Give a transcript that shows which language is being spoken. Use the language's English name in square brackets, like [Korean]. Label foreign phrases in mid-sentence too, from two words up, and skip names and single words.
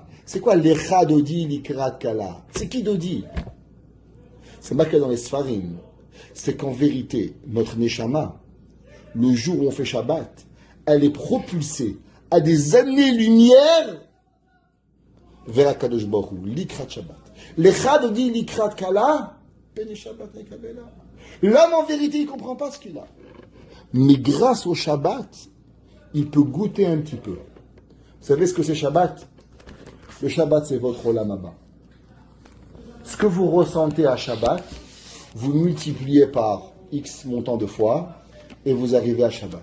[French] C'est quoi [Hebrew] לכה דודי, לקראת כלה? [French] C'est qui Dodi? C'est marqué dans les Sfarim. C'est qu'en vérité, notre Neshama, le jour où on fait Shabbat, elle est propulsée à des années-lumière vers [Hebrew] הקדוש ברוך הוא, לקראת שבת. לכה דודי, לקראת כלה, פני שבת נקבלה. [French] L'homme, en vérité, il ne comprend pas ce qu'il a. Mais grâce au Shabbat, il peut goûter un petit peu. Vous savez ce que c'est Shabbat? Le Shabbat, c'est votre [Hebrew] עולם הבא. [French] Ce que vous ressentez à Shabbat, vous multipliez par X montant de fois et vous arrivez à Shabbat.